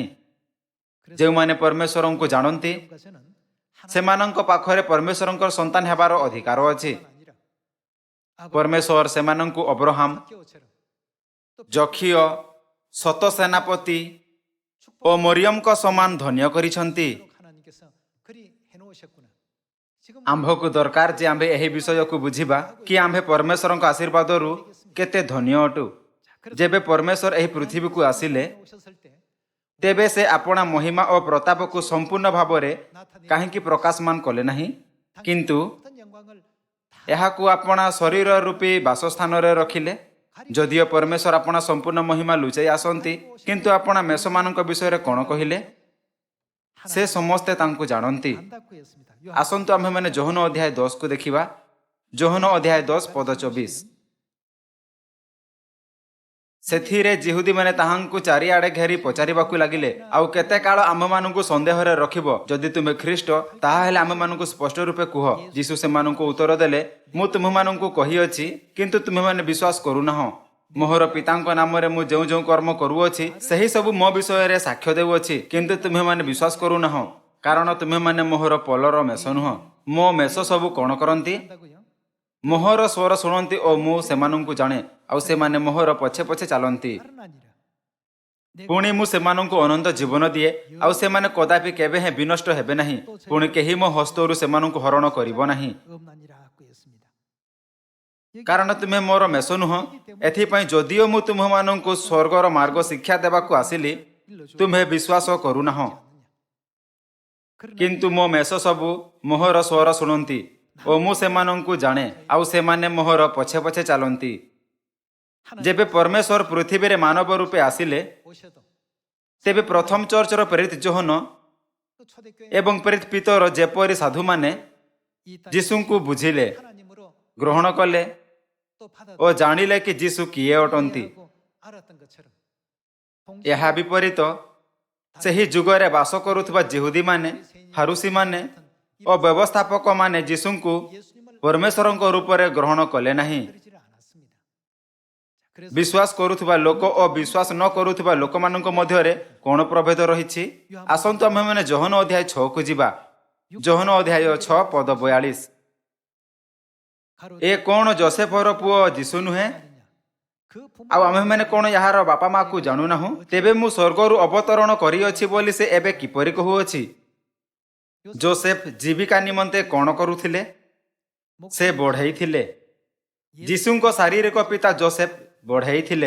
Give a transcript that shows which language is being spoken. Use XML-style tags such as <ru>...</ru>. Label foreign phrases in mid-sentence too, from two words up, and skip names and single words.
<or>ଯେଉଁମାନେ ପରମେଶ୍ୱରଙ୍କୁ ଜାଣନ୍ତି ସେମାନଙ୍କ ପାଖରେ ପରମେଶ୍ୱରଙ୍କ ସନ୍ତାନ ହେବାର ଅଧିକାର ଅଛି। ପରମେଶ୍ୱର ସେମାନଙ୍କୁ ଅବ୍ରାହମ, ଯକ୍ଷୀୟ, ଶତ ସେନାପତି ଓ ମରିୟମଙ୍କ ସମାନ ଧନ୍ୟ କରିଛନ୍ତି।</or> <ko>하나님께서 그리 해놓으셨구나. 지금</ko> <or>ଆମ୍ଭକୁ ଦରକାର ଯେ ଆମ୍ଭେ ଏହି ବିଷୟକୁ ବୁଝିବା କି ଆମ୍ଭେ ପରମେଶ୍ୱରଙ୍କ ଆଶୀର୍ବାଦରୁ କେତେ ଧନ୍ୟ ଅଟୁ। ଯେବେ ପରମେଶ୍ୱର ଏହି ପୃଥିବୀକୁ ଆସିଲେ</or> <ko>오셨을 때</ko> <or>ତେବେ ସେ ଆପଣା ମହିମା ଓ ପ୍ରତାପକୁ ସମ୍ପୂର୍ଣ୍ଣ ଭାବରେ କାହିଁକି ପ୍ରକାଶମାନ କଲେ ନାହିଁ, କିନ୍ତୁ</or> <ko>어떤 영광을</ko> <or>ଏହାକୁ ଆପଣା ଶରୀର ରୂପୀ ବାସସ୍ଥାନରେ ରଖିଲେ। ଯଦିଓ ପରମେଶ୍ୱର ଆପଣା ସମ୍ପୂର୍ଣ୍ଣ ମହିମା ଲୁଚାଇ ଆସନ୍ତି, କିନ୍ତୁ ଆପଣା ମେଷମାନଙ୍କ ବିଷୟରେ କ'ଣ କହିଲେ? ସେ ସମସ୍ତେ ତାଙ୍କୁ ଜାଣନ୍ତି।</or> <ko>안다고 했습니다.</ko> <or>ଆସନ୍ତୁ ଆମ୍ଭେମାନେ ଯୋହନ ଅଧ୍ୟାୟ 10କୁ ଦେଖିବା। ଯୋହନ ଅଧ୍ୟାୟ 10 ପଦ 24। ସେଥିରେ ଯିହୁଦୀମାନେ ତାହାଙ୍କୁ ଚାରିଆଡ଼େ ଘେରି ପଚାରିବାକୁ ଲାଗିଲେ, ଆଉ କେତେ କାଳ ଆମ୍ଭମାନଙ୍କୁ ସନ୍ଦେହରେ ରଖିବ? ଯଦି ତୁମେ ଖ୍ରୀଷ୍ଟ, ତାହାହେଲେ ଆମ୍ଭମାନଙ୍କୁ ସ୍ପଷ୍ଟ ରୂପେ କୁହ। ଯୀଶୁ ସେମାନଙ୍କୁ ଉତ୍ତର ଦେଲେ, ମୁଁ ତୁମ୍ଭମାନଙ୍କୁ କହିଅଛି, କିନ୍ତୁ ତୁମ୍ଭେମାନେ ବିଶ୍ୱାସ କରୁନାହଁ। ମୋହର ପିତାଙ୍କ ନାମରେ ମୁଁ ଯେଉଁ ଯେଉଁ କର୍ମ କରୁଅଛି, ସେହି ସବୁ ମୋ ବିଷୟରେ ସାକ୍ଷ୍ୟ ଦେଉଅଛି, କିନ୍ତୁ ତୁମ୍ଭେମାନେ ବିଶ୍ୱାସ କରୁନାହଁ, କାରଣ ତୁମ୍ଭେମାନେ ମୋହର ପଲର ମେଷ ନୁହଁ। ମୋ ମେଷ ସବୁ କ'ଣ କରନ୍ତି?</or> <ko>한다고요?</ko> <or>ମୋହର ସ୍ୱର ଶୁଣନ୍ତି ଓ ମୁଁ ସେମାନଙ୍କୁ ଜାଣେ, ଆଉ ସେମାନେ ମୋହର ପଛେ ପଛେ ଚାଲନ୍ତି।</or> <ko>다른 아니라</ko> <or>ପୁଣି ମୁଁ ସେମାନଙ୍କୁ ଅନନ୍ତ ଜୀବନ ଦିଏ, ଆଉ ସେମାନେ କଦାପି କେବେ ହେଁ ବିନଷ୍ଟ ହେବେ ନାହିଁ। ପୁଣି କେହି ମୋ ହସ୍ତରୁ ସେମାନଙ୍କୁ ହରଣ କରିବ ନାହିଁ।</or> <ko>없나니라고 했습니다.</ko> <or>କାରଣ ତୁମେ ମୋର ମେଷ ନୁହଁ। ଏଥିପାଇଁ ଯଦିଓ ମୁଁ ତୁମ୍ଭମାନଙ୍କୁ ସ୍ୱର୍ଗର ମାର୍ଗ ଶିକ୍ଷା ଦେବାକୁ ଆସିଲି, ତୁମ୍ଭେ ବିଶ୍ୱାସ କରୁନାହଁ। କିନ୍ତୁ ମୋ ମେଷ ସବୁ ମୋହର ସ୍ୱର ଶୁଣନ୍ତି ଓ ମୁଁ ସେମାନଙ୍କୁ ଜାଣେ, ଆଉ ସେମାନେ ମୋହର ପଛେ ପଛେ ଚାଲନ୍ତି। ଯେବେ ପରମେଶ୍ୱର ପୃଥିବୀରେ ମାନବ ରୂପେ ଆସିଲେ,</or> <ko>오셔도</ko> <or>ତେବେ ପ୍ରଥମ ଚର୍ଚ୍ଚର ପ୍ରେରିତ ଯୋହନ</or> <ko>또 초대교회</ko> <or>ଏବଂ ପ୍ରେରିତ ପିତର ଯେପରି ସାଧୁମାନେ</or> <ko>이 땅에</ko> <or>ଯୀଶୁଙ୍କୁ ବୁଝିଲେ,</or> <ko>하나님으로</ko> <or>ଗ୍ରହଣ କଲେ</or> <ko>또 받아</ko> <or>ଓ ଜାଣିଲେ କି ଯୀଶୁ କିଏ ଅଟନ୍ତି।</or> <ko>이해하고 알았던 것처럼</ko> <or>ଏହା ବିପରୀତ ସେହି ଯୁଗରେ ବାସ କରୁଥିବା ଯିହୁଦୀମାନେ, ଫାରୁସୀମାନେ ଓ ବ୍ୟବସ୍ଥାପକମାନେ ଯୀଶୁଙ୍କୁ</or> <ko>예수님을</ko> <or>ପରମେଶ୍ୱରଙ୍କ ରୂପରେ ଗ୍ରହଣ କଲେ ନାହିଁ।</or> <ko>들이지를 않았습니다. 그래서</ko> <or>ବିଶ୍ୱାସ କରୁଥିବା ଲୋକ ଓ ବିଶ୍ୱାସ ନ କରୁଥିବା ଲୋକମାନଙ୍କ ମଧ୍ୟରେ କ'ଣ ପ୍ରଭେଦ ରହିଛି? ଆସନ୍ତୁ ଆମେମାନେ ଯୋହନ ଅଧ୍ୟାୟ 6କୁ ଯିବା। ଯୋହନ ଅଧ୍ୟାୟ 6 ପଦ 42।</or> <ko>가로</ko> <or>ଏ କ'ଣ ଯୋସେଫର ପୁଅ ଯୀଶୁ ନୁହେଁ?</or> <ko>그 부모</ko> <or>ଆଉ ଆମ୍ଭେମାନେ କ'ଣ ଏହାର ବାପା ମାଆକୁ ଜାଣୁନାହୁଁ? ତେବେ ମୁଁ ସ୍ୱର୍ଗରୁ ଅବତରଣ କରିଅଛି ବୋଲି ସେ ଏବେ କିପରି କହୁଅଛି? ଯୋସେଫ ଜୀବିକା ନିମନ୍ତେ କ'ଣ କରୁଥିଲେ? ସେ ବଢ଼େଇ ଥିଲେ। ଯୀଶୁଙ୍କ ଶାରୀରିକ ପିତା ଯୋସେଫ ବଢ଼େଇ ଥିଲେ।</or>